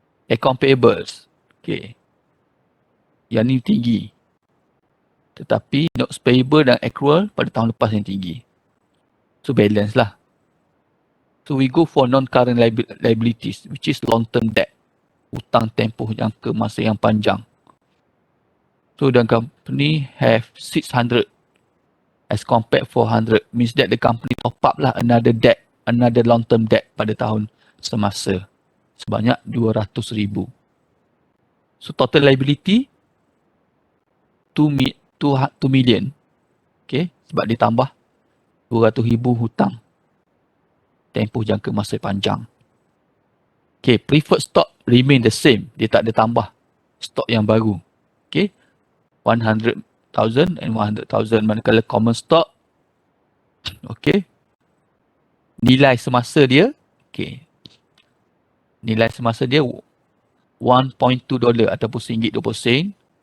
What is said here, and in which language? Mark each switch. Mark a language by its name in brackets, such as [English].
[English] Account payables. [Malay] Okay. Yang ni tinggi. Tetapi notes payable dan accrual pada tahun lepas yang tinggi. [English] So balance [Malay] lah. [English] So we go for non-current liabilities, which is long-term debt. [Malay] Hutang tempoh jangka masa yang panjang. [English] So the company have 600 as compared 400. Means that the company top up lah another debt, another long-term debt [Malay] pada tahun semasa. Sebanyak [English] 200,000. So total liability 2 million. [Malay] Okay, sebab ditambah 200,000 hutang. Tempoh jangka masa panjang. [English] Okay, preferred stock remain the same. [Malay] Dia tak ada tambah stok yang baru. [English] Okay, 100,000 and 100,000. [Malay] Manakala common stock, okay, nilai semasa dia, okay, nilai semasa dia $1.2 ataupun RM1.20.